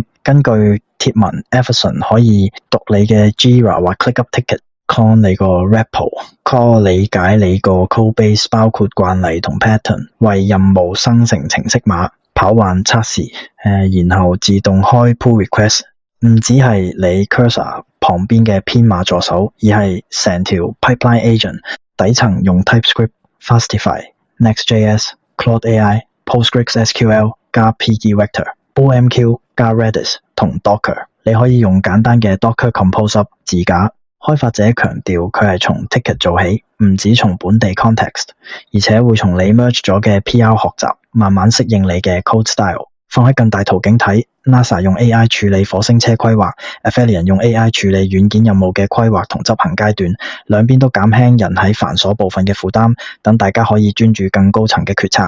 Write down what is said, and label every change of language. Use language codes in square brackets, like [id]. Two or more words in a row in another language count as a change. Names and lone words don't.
[yue] 根據貼文 Aphelion 可以讀你嘅 Jira 或 ClickUp Ticket，call 你個 repo，call 理解你個 codebase 包括慣例同 pattern， 為任務生成程式碼，跑完測試，然後自動開 [en] pull request。 [yue] 唔只係你 cursor 旁邊嘅編碼助手，而係成條 [en] pipeline agent。 [yue] 底層用 TypeScript、Fastify、Next.js、Claude AI、PostgreSQL 加 Pigi Vector、OMQ 加 Redis 同 Docker。你可以用簡單嘅 Docker Compose 自架。開發者強調佢係從 ticket 做起，唔止從本地 context， 而且會從你 merge 咗嘅 PR 學習，慢慢適應你嘅 [en] code style。 [yue] 放喺更大圖景睇， NASA 用 AI 處理火星車規劃， Aphelion 用 AI 處理軟件任務嘅規劃同執行階段，兩邊都減輕人喺繁瑣部分嘅負擔，等大家可以專注更高層嘅決策。